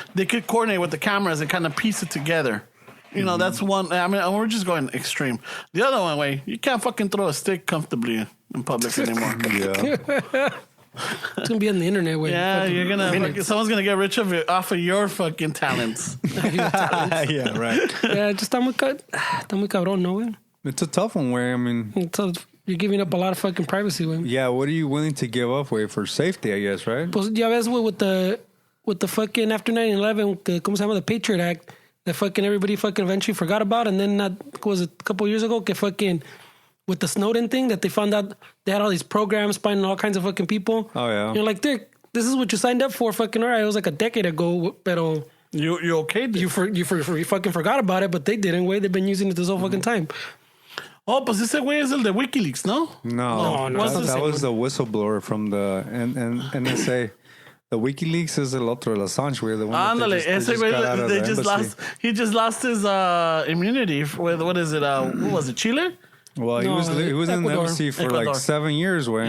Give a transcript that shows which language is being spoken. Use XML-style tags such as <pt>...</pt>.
<en>They could coordinate with the cameras and kind of piece it together. That's one. I mean, we're just going extreme. The other one way, you can't fucking throw a stick comfortably in public anymore. Yeah. It's gonna be on the internet way. Yeah, you're gonna someone's gonna get rich off of your fucking talents. Yeah, right. Yeah, just</en> <es>está muy cabrón,</es> <en>no way. It's a tough one, way. I mean, you're giving up a lot of fucking privacy, way. Yeah, what are you willing to give up, way, for safety? I guess, right?</en> <es>Pues ya ves,</es> <en>with the fucking after</en> <es>9/11, ¿cómo se llama?</es> <en>The Patriot Act. That fucking everybody fucking eventually forgot about, and then was it a couple of years ago? Que fucking with the Snowden thing that they found out they had all these programs spying on all kinds of fucking people. Oh yeah, you're like, Dick, this is what you signed up for. Fucking alright, it was like a decade ago, pero you okay? You fucking forgot about it, but they didn't. Way they've been using it this whole fucking time.</en> <es>Oh, pues ese güey es el de WikiLeaks, ¿no?</es> <en>No, that was the whistleblower from the NSA. The WikiLeaks is</en> <es>el otro, el Assange, güey.</es> <en>The one</en> <es>Ándale, ese güey,</es> <en>he just lost his immunity with, what is it, what was it, Chile? Well, he was in the embassy for like 7 years, güey.</en>